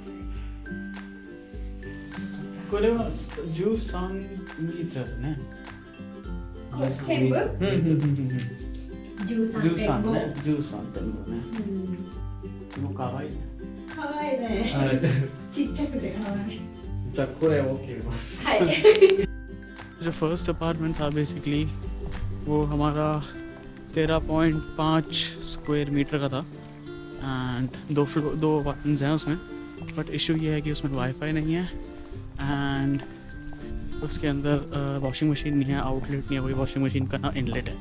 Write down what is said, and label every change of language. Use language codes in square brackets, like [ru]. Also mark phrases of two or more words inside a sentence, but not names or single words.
[ja] これは13メートルね。これ全部 13 13.5。ね。13.5ね。でも可愛いね。かわいいね。はいちっちゃくてかわいい。じゃあこれを切りますはい。 [hi] जो [en] first apartment [hi] था बेसिकली वो हमारा 13.5 [en] square meter [hi] का था एंड दो अपार्टमेंट्स हैं उसमें [en] but issue [hi] ये है कि उसमें वाईफाई नहीं है एंड उसके अंदर [en] washing machine [hi] नहीं है आउटलेट नहीं है कोई [en] washing machine [hi] का ना इनलेट है